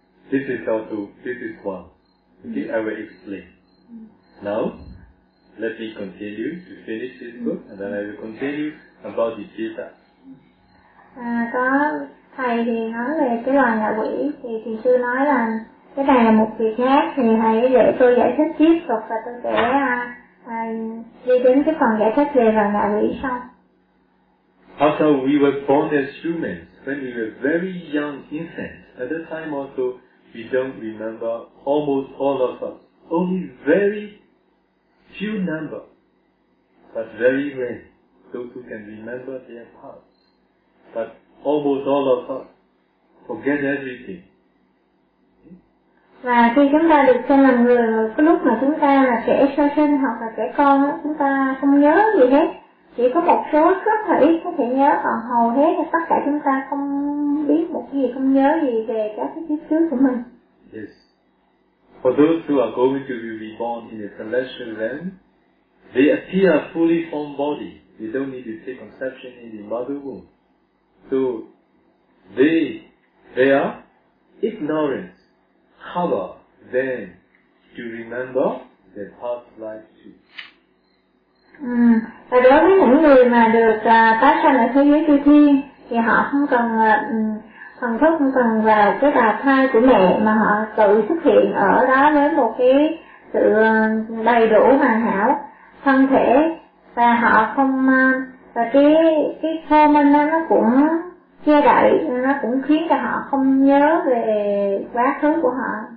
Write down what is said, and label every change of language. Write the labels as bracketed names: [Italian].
[English] This is how to, this is one. Okay, I will explain. Now, let me continue to finish this book, and then I will continue about the Chita. [Vietnamese] Có thầy thì nói về cái loài ngạ quỷ, thì sư nói là cái này là một việc khác, thì hãy để tôi giải thích tiếp tục và tôi sẽ đi đến cái phần giải thích về vào ngạ quỷ sau. [English] Also, we were born as humans when we were very young infants. At that time also, we don't remember almost all of us. Only very few number, but very rare, those who can remember their past. But almost all of us forget everything. [Vietnamese] Và khi chúng ta được sinh làm người, cái lúc mà chúng ta là trẻ sơ sinh hoặc là trẻ con, chúng ta không nhớ gì hết. Chỉ có một số rất là ít có thể nhớ, còn hầu hết thì tất cả chúng ta không biết một cái gì, không nhớ gì về các cái kiếp trước của mình. [English] Yes. For those who are going to be reborn in a celestial realm, they appear a fully formed body. They don't need to take conception in the mother womb. So, they are ignorance. Cover them to remember their past life too. [Vietnamese] Và đối với những người mà được tái sanh ở thế giới chư thiên thì họ không cần thần thức, không cần vào cái đà thai của mẹ, mà họ tự xuất hiện ở đó với một cái sự đầy đủ hoàn hảo thân thể, và họ không và cái thơ minh nó cũng che đậy, nó cũng khiến cho họ không nhớ về quá khứ của họ.